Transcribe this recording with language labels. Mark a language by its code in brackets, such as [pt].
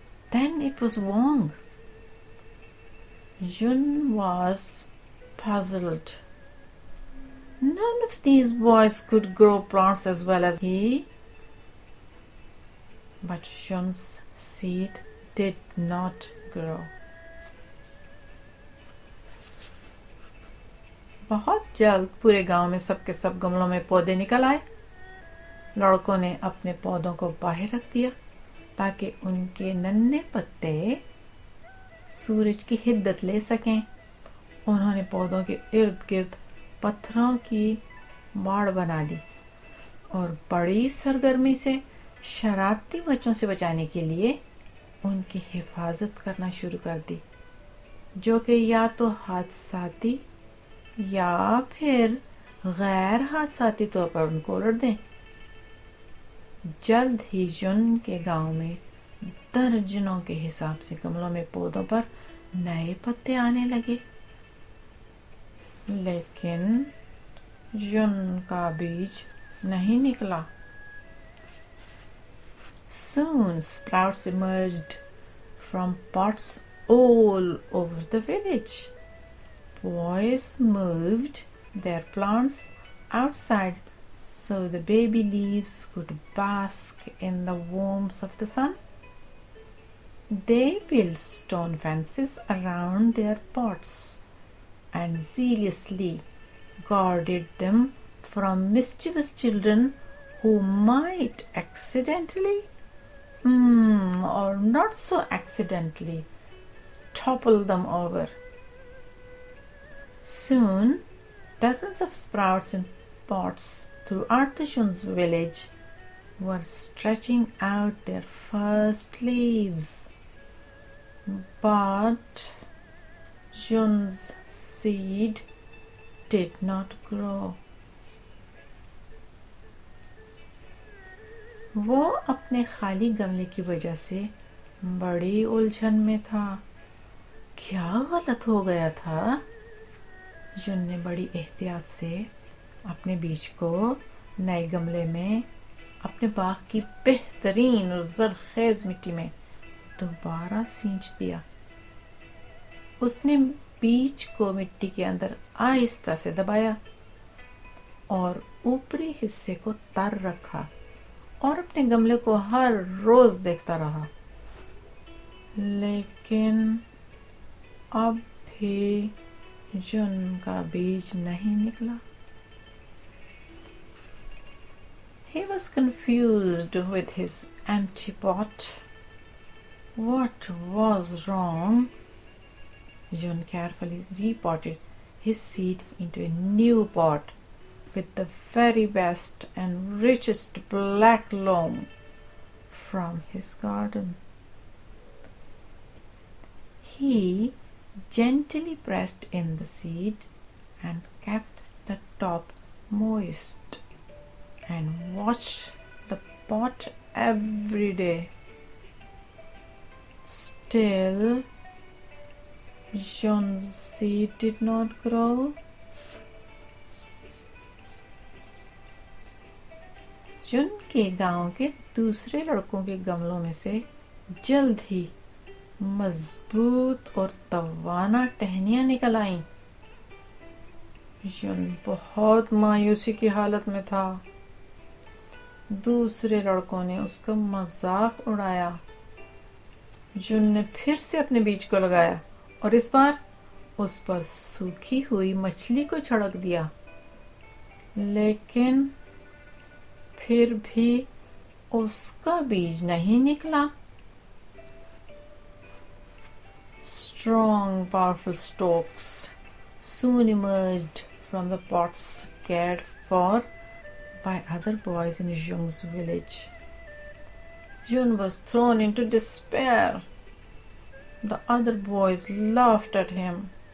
[en] Then it was Wang. Jun was puzzled. None of these boys could grow plants as well as he. But Jun's seed did not grow. [hi] बहुत जल्द पूरे गांव में सबके सब गमलों में पौधे निकल आए। लड़कों ने अपने पौधों को बाहर रख दिया ताकि उनके नन्हे पत्ते सूरज की हिद्दत ले सकें। उन्होंने पौधों के इर्द गिर्द पत्थरों की बाड़ बना दी और बड़ी सरगर्मी से शरारती बच्चों से बचाने के लिए उनकी हिफाजत करना शुरू कर दी, जो कि या तो हादसाती या फिर गैर हादसाती तौर पर उनको उलट दें। जल्द ही जुन के गांव में दर्जनों के हिसाब से गमलों में पौधों पर नए पत्ते आने लगे, लेकिन जुन का बीज नहीं निकला। [en] Soon sprouts emerged from pots all over the village. Boys moved their plants outside so the baby leaves could bask in the warmth of the sun. They built stone fences around their pots and zealously guarded them from mischievous children who might accidentally, or not so accidentally, topple them over. Soon, dozens of sprouts in pots throughout the Jun's village were stretching out their first leaves. But Jun's seed did not grow. [hi] वो अपने खाली गमले की वजह से बड़ी उलझन में था। क्या गलत हो गया था? जुन ने बड़ी एहतियात से अपने बीज को नए गमले में अपने बाग की बेहतरीन और जरखेज मिट्टी में दोबारा सींच दिया। उसने बीज को मिट्टी के अंदर आहिस्ता से दबाया और ऊपरी हिस्से को तर रखा और अपने गमले को हर रोज देखता रहा। लेकिन अब भी जुन का बीज नहीं निकला। [en] He was confused with his empty pot. What was wrong? Jun carefully repotted his seed into a new pot with the very best and richest black loam from his garden. He gently pressed in the seed and kept the top moist and watched the pot every day. Still, Jun's seed did not grow. [hi] जुन के गांव के दूसरे लड़कों के गमलों में से जल्द ही मजबूत और तवाना टहनियां निकल आईं। जुन बहुत मायूसी की हालत में था। दूसरे लड़कों ने उसका मजाक उड़ाया। जुन ने फिर से अपने बीज को लगाया और इस बार उस पर सूखी हुई मछली को छिड़क दिया। लेकिन फिर भी उसका बीज नहीं निकला। [en] Strong, powerful stalks soon emerged from the pots cared for by other boys in Jung's village. Jung was thrown into despair. The other boys laughed at him.